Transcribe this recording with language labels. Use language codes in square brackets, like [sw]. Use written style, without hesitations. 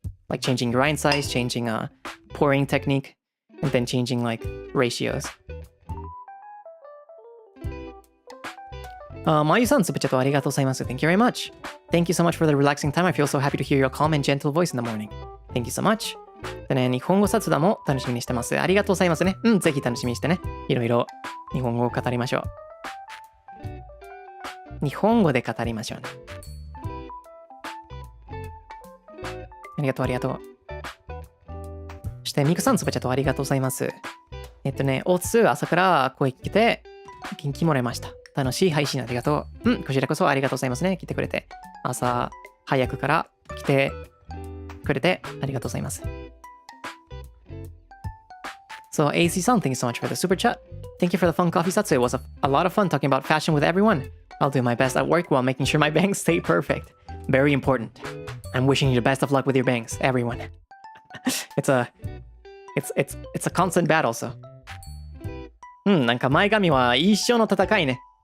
[en] Like changing grind size, changing pouring technique, and then changing like ratios. Mayu-san, super chat [ja] arigatou gozaimasu. [en] Thank you very much. Thank you so much for the relaxing time. I feel so happy to hear your calm and gentle voice in the morning. Thank you so much. [ja] でね、日本語雑談も楽しみにしてます。ありがとうございますね。ぜひ楽しみにしてね。いろいろ日本語を語りましょう。日本語で語りましょうね。ありがとう、ありがとう。そして、ミクさん、super chatありがとうございます。おつ、朝から声聞けて、元気もらいました。楽しい配信ありがとう。こちらこそありがとうございますね。来てくれて。朝早くから来てくれてありがとうございます。 [en] So, AC-san, thank you so much for the super chat. Thank you for the fun coffee Zatsu. It was a lot of fun talking about fashion with everyone. I'll do my best at work while making sure my bangs stay perfect. Very important. I'm wishing you the best of luck with your bangs, everyone. It's a constant battle, so. [ja] なんか前髪は一生の戦いね。